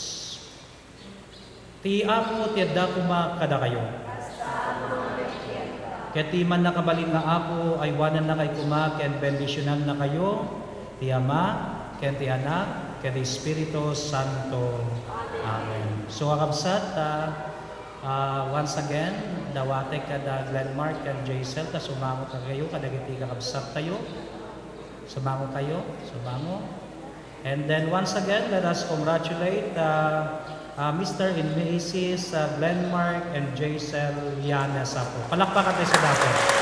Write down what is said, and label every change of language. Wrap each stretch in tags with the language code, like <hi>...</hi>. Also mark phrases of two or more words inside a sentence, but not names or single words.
<ilo>Ti Apo ti adda kuma kada kayo. Ket ti man nakabalin nga Apo ay wanan na kay kuma ken bendisyonan na kayo ti Ama ken ti Anak ken ti Espiritu Santo. Amen. So kakabsat,</ilo> <en>once again,</en> <ilo>dawate kada Glenmark ken Jaisel ta sumangot ka kayo kadagiti kakabsat tayo. Sumango kayo. Sumango.</ilo> <en>And then once again, let us congratulate Mr. and Mrs. Glenmark and Jaisel Llanes po.</en> <ilo>Palakpakan tayo sa dapat.</ilo>